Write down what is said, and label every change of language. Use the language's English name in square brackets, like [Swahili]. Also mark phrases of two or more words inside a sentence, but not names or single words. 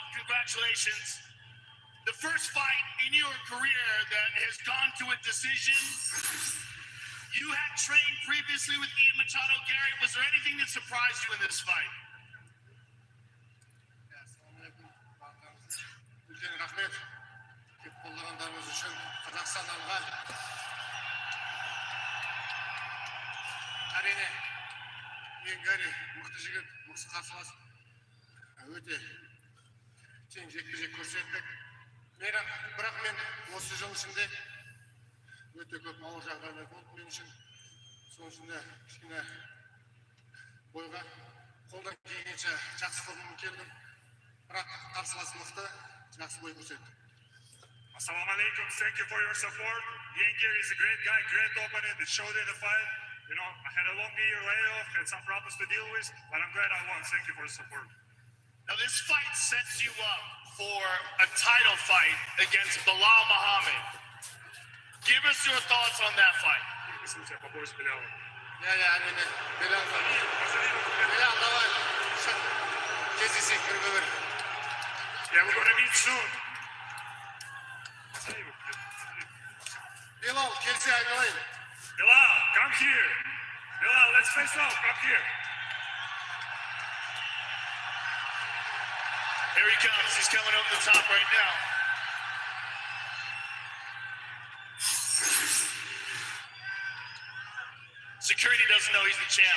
[English] Congratulations. The first fight in your career that has gone to a decision. You had trained previously with Ian Machado. Gary, was there anything that surprised you in this fight? [Kazakh] Үлкен рахмет. Кеп қолдағандарыңыз үшін Қазақстан алға. Әрине, Иен Гарри мықты жігіт, мықты қарсылас. Өте тең жекпе-жек көрсеттік. Бірақ мен осы жыл ішінде өте көп ауыр жағдайлар болды мен үшін. Соның ішінде кішкене бойға қолдан келгенше жақсы формамен келдім. Бірақ қарсылас мықты, жақсы бой көрсетті. [Arabic] السلام عليكم. [English] Thank you for your support. Ian Gary is a great guy, great opponent that showed in the fight. You know, I had a long year layoff, had some problems to deal with, but I'm glad I won. Thank you for the support. Now, this fight sets you up for a title fight against Bilal Muhammad. Give us your thoughts on that fight. Yeah, [Kazakh] әрине. Bilal, давай. Кездесек бір-бір. [English] Yeah, we're going to meet soon. Bilal, [Kazakh] келсе айналайын. [English] Bilal, come here. Bilal, let's face off. Come here. Here he comes. He's coming over the top right now. Security doesn't know he's the champ.